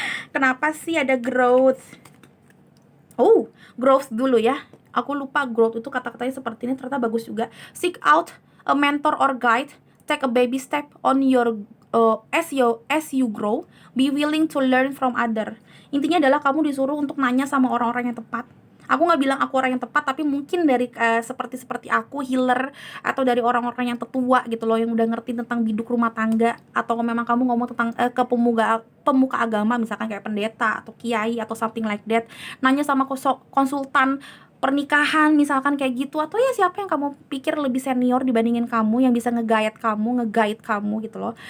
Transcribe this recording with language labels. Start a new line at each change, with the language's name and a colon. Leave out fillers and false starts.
Indonesian: Kenapa sih ada growth? Growth dulu ya. Aku lupa growth itu kata-katanya seperti ini, ternyata bagus juga.
English: Seek out a mentor or guide. Take a baby step on your as you grow. Be willing to learn from other.
Indonesian: Intinya adalah kamu disuruh untuk nanya sama orang-orang yang tepat. Aku nggak bilang aku orang yang tepat, tapi mungkin dari seperti aku healer, atau dari orang-orang yang tetua gitu loh, yang udah ngerti tentang biduk rumah tangga, atau memang kamu ngomong tentang ke pemuka agama, misalkan kayak pendeta atau kiai atau
English: something like that,
Indonesian: nanya sama konsultan pernikahan misalkan kayak gitu, atau ya siapa yang kamu pikir lebih senior dibandingin kamu, yang bisa nge-guide kamu gitu loh.